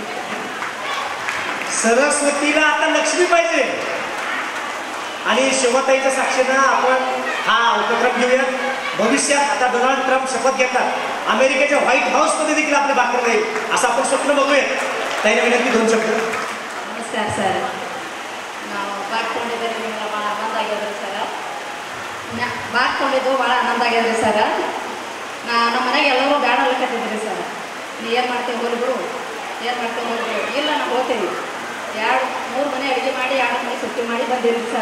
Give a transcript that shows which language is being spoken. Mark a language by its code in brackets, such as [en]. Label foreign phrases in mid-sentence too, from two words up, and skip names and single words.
[mr] सरस्वतीला आता लक्ष्मी पाहिजे आणि शिवताईच्या साक्षीनं आपण हा उपक्रम घेऊयात. भविष्यात आता डोनाल्ड ट्रम्प शपथ घेतात, अमेरिकेच्या व्हाईट हाऊसमध्ये देखील आपले भाकर राहील असं आपण स्वप्न बघूयात. ताईने विनंती 2 शब्द. नमस्कार सर. [kn] ಬಾಗ್ಕೊಂಡಿದ್ದಾರೆ ಭಾಳ ಆನಂದ ಆಗ್ಯದ್ರಿ ಸರ. ಬಾಗ್ಕೊಂಡಿದ್ದು ಭಾಳ ಆನಂದ ಆಗ್ಯದ್ರಿ ಸರ. ನಮ್ಮ ಮನೆಗೆ ಎಲ್ಲರೂ ಬ್ಯಾಡ ಅನ್ಲಕತ್ತಿದ್ರಿ ಸರ್. ನೀ ಏನು ಮಾಡ್ತೇವೆ ಹೋಗ್ಬಿಡು, ಏನು ಮಾಡ್ತೇವೆ ಹೋಗ್ಬಿಡು. ಇಲ್ಲ ನಾವು ಹೋಗ್ತೇವೆ. 2-3 ಮನೆ ಅಡುಗೆ ಮಾಡಿ 2 ಮನೆ ಸುಟ್ಟಿ ಮಾಡಿ ಬಂದಿರಿ ಸರ್.